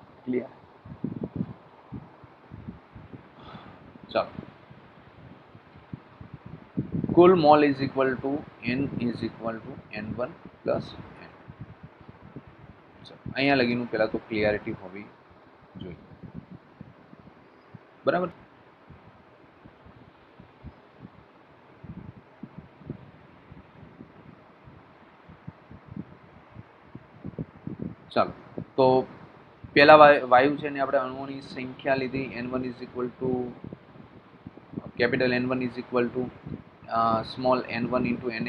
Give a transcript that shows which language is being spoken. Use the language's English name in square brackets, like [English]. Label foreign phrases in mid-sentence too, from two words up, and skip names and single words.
[English] क्लियर? [Hindi] चलो, कुल मोल [English] is equal to n is equal to n1 plus n. [Gujarati] અહીંયા લગીનું પહેલા તો ક્લિયરિટી હોવી જોઈએ, બરાબર? ચાલો, તો પહેલા વાયુ છે ને આપણે અણુઓની સંખ્યા લીધી, [English] n1 is equal to capital n1 is equal to small n1 into na.